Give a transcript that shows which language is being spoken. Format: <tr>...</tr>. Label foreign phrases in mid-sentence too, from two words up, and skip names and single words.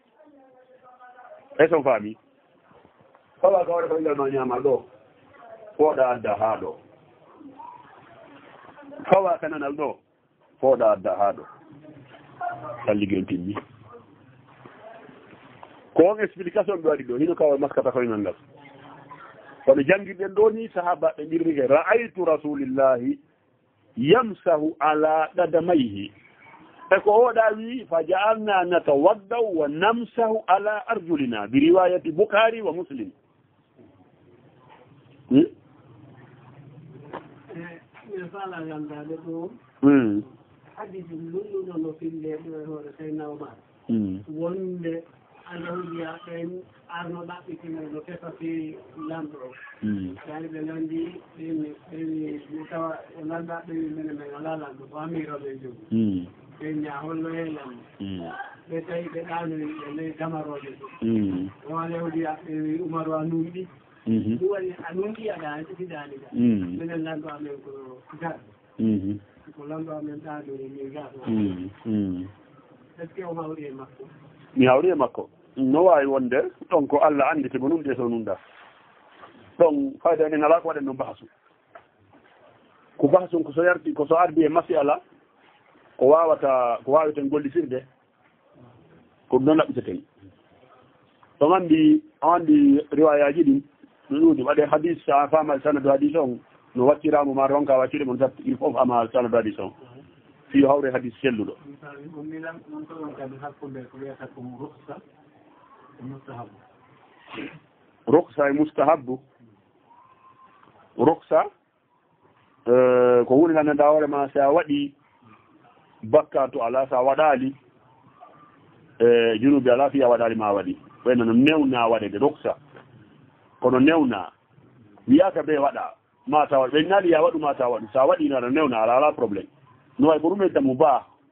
<ff>e son faami tawa ka hoore ko ingal ma ñaama ɗo fooɗa adda haa ɗo fawa kananal ɗo fooɗa adda haa ɗo salligi on timmi ko on explication ɓe waɗi ɗo hino kawa maskata koyngal ngal kono janngirɗen ɗo ni sahaba ɓe ɗirrike</ff> <ar>رأيت رسول الله يمسح على قدميه</ar> <ff>e ko oɗa wi</ff> <ar>فجعلنا نتوضأ ونمسح على أرجلنا برواية البخاري ومسلم</ar> <ff>Alhamdulillah, kan arno ɗaɓɓitino no tefati lamɗo o yani ɓe gandi ɓe tawa o landa ɓe mene men ala lamɗo ko amiroɓe jogi ɓe ñahollo he lamɗo ɓe tawi ɓe ɗanoyi ɓe ley damaroɓe ɗo on alhamdulillah ɓe wi Umaru a numɗi ɗum waɗi a numɗi aɗa siɗani ga minen lamɗo amen ko gaɗɗo ko lamɗo amen ɗanoyi min gaɗo</ff> <fr>est ce que</fr> <ff>o hawri e makko mi hawri e makko no wawi wonde ɗon ko Allah andite mo num ɗeso num ɗa ɗon fayda enen ala ko waɗen no bahasu ko bahasum ko so yardi ko so ardi e masala ko wawata ko wawiten gollisirde ko ɗum ɗon ɗaɓɓiteten ɗon andi riwayaji ɗin no ɗuuɗi waɗe hadis sa fama sanadu hadis on no wacciramo ma ronka waccire mon tat</ff> <fr>il faut</fr> <ff>ama sanadu hadis on fi hawre hadis selluɗo ruksa e mustahabu ruksa ko woni gandanɗa hoorema sa waɗi bakka to ala sa waɗali junubi ala fiya waɗali ma waɗi ɓayno no newna waɗede ruksa kono newna wiyaka ɓe waɗa mata waɗ ɓe naali ya waɗu mata waɗu sa waɗino aɗa newna ala probléme no way ko ɗum eddamu ba</ff>